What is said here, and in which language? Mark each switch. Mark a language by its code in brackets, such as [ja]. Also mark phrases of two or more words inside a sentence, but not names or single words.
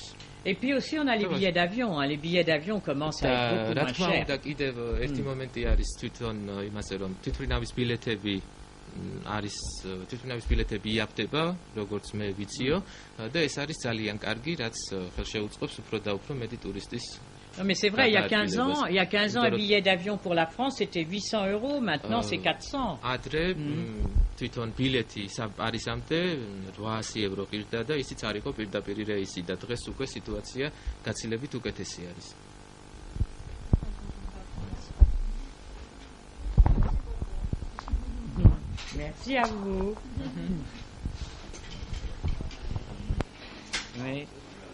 [fr] Et puis aussi on a les billets d'avion, les billets d'avion commencent à être beaucoup moins chers. [ka] და კიდევ ერთი მომენტი არის თვითონ იმაზე რომ თვითმფრინავის ბილეთები არის თვითმფრინავის ბილეთები იაფდება, როგორც მე ვიციო და ეს არის ძალიან карგი, რაც ხელშეუწყობს უფრო და უფრო მეტი ტურისტის. [fr] Non mais c'est vrai, il y a 15 ans un billet d'avion pour la France c'était 800 €, maintenant c'est 400. [ka] Adre თვითონ ბილეთი პარიზამდე 800 € ყირდა და ისიც არ იყო პირდაპირ რეისი და დღეს უკვე სიტუაცია გაცილებით უკეთესი არის. [fr] Merci à vous. Oui.